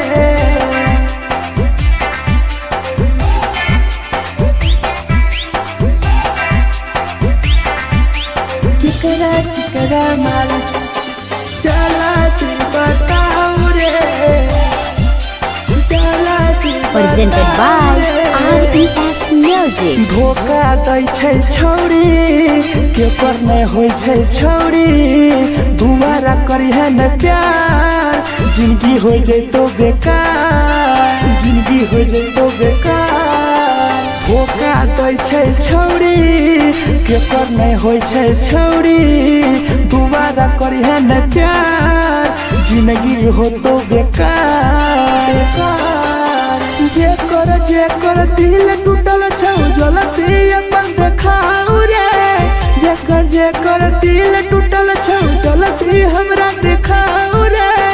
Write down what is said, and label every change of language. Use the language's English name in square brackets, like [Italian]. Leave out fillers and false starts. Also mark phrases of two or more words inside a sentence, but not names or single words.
[Maithili] केकरा माल जला दी बताओ रे जला दी [English] Presented by RES Music. [Maithili] धोखा दै छै छौरी के पर नहीं होइ छै छौरी दोबारा करिहे न प्यार जिंदगी हो जैतो बेकार जिंदगी हो जैतो बेकार धोखा दै छै छौरी के पर नहीं होइ छै छौरी दोबारा करिहे न प्यार जिंदगी हो तो बेकार जेकर दिल टूटल छौ जलती अपन देखाओ रे जेकर दिल टूटल छौ जलती हमरा देखाओ रे